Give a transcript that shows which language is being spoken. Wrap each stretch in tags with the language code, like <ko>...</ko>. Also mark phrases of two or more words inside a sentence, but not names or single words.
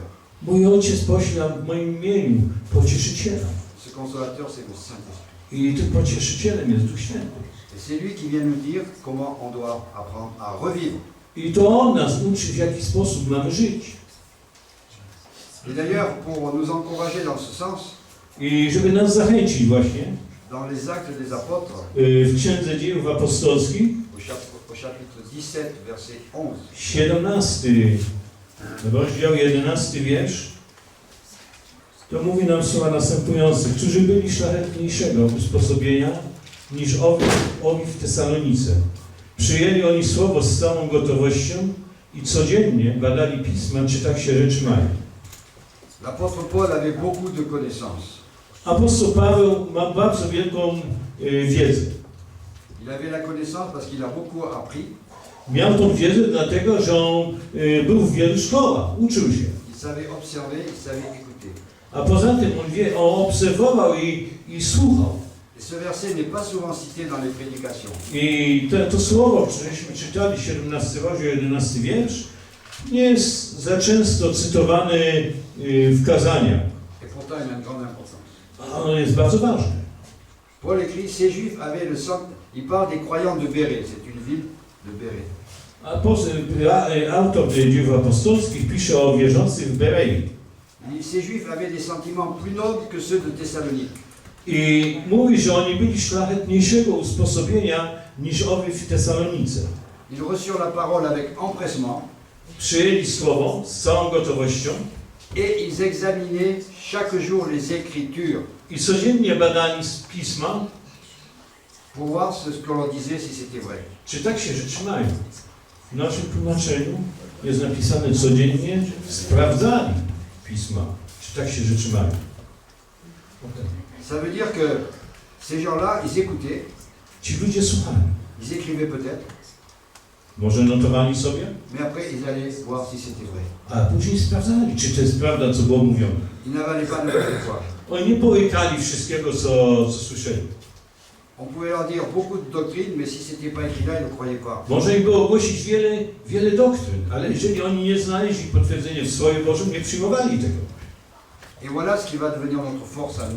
<pl>mój Ojciec pośle w moim imieniu pocieszyciela.</pl> <fr>Ce consolateur, c'est le Saint-Esprit.</fr> <pl>I tym pocieszycielem jest Duch Święty.</pl> <fr>Et c'est lui qui vient nous dire comment on doit apprendre à revivre.</fr> <pl>I to On nas uczy, w jaki sposób mamy żyć.</pl> <fr>Et d'ailleurs, pour nous encourager dans ce sens,</fr> <pl>I żeby nas zachęcić właśnie,</pl> <fr>dans les Actes des Apôtres,</fr> <pl>w Księdze Dziejów Apostolskich,</pl> <fr>au chapitre 17, verset 11,</fr> <pl>17 rozdział, 11 wiersz, to mówi nam słowa następujące. Którzy byli szlachetniejszego usposobienia niż owi w Tesalonice. Przyjęli oni słowo z całą gotowością i codziennie badali Pisma, czy tak się rzeczy mają.</pl> <fr>l'apôtre Paul avait beaucoup de connaissances.</fr> <pl>Apostoł Paweł ma bardzo wielką wiedzę.</pl> <fr>Il avait la connaissance parce qu'il a beaucoup appris.</fr> <pl>Miał tą wiedzę dlatego, że on był w wielu szkołach, uczył się.</pl> <fr>Il savait observer, il savait écouter.</fr> <pl>A poza tym on obserwował i słuchał.</pl> <fr>Et ce verset n'est pas souvent cité dans les prédications.</fr> <pl>I to słowo, któreśmy czytali, 17 rozdział, 11 wiersz, nie jest za często cytowany w kazaniach.</pl> <fr>Et pourtant, il a une grande importance.</fr> <pl>A ono jest bardzo ważne.</pl> <fr>Paul écrit, ces Juifs avaient le sang. Il parle des croyants de Bérée. C'est une ville de Bérée.</fr> <pl>Autor Dziejów Apostolskich pisze o wierzących w Berei.</pl> <fr>Ces Juifs avaient des sentiments plus nobles que ceux de Thessalonique.</fr> <pl>I mówi, że oni byli szlachetniejszego usposobienia niż owi w Tesalonice.</pl> <fr>Ils reçurent la parole avec empressement</fr> <pl>Przyjęli słowo z całą gotowością</pl> <fr>et ils examinaient chaque jour les Écritures</fr> <pl>i codziennie badali z Pisma,</pl> <fr>pour voir ce que l'on disait, si c'était vrai.</fr> <pl>czy tak się rzeczy mają. W naszym tłumaczeniu jest napisane codziennie sprawdzali Pisma, czy tak się rzeczy mają.</pl> <fr>Ça veut dire que ces gens-là, ils écoutaient,</fr> <pl>Ci ludzie słuchali.</pl> <fr>ils écrivaient peut-être,</fr> <pl>Może notowali sobie,</pl> <fr>mais après ils allaient voir si c'était vrai.</fr> <pl>a później sprawdzali, czy to jest prawda, co było mówione.</pl> <fr>Ils n'avalaient pas n'importe quoi.</fr> <pl>Oni nie połykali wszystkiego, co słyszeli.</pl> <fr>On pouvait leur dire beaucoup de doctrines, mais si c'était pas écrit là, ils ne croyaient pas.</fr> <pl>Można im było ogłosić wiele doktryn, ale jeżeli oni nie znaleźli potwierdzenia w Słowie Bożym, nie przyjmowali tego.</pl> <fr>Et voilà ce qui va devenir notre force à nous.</fr>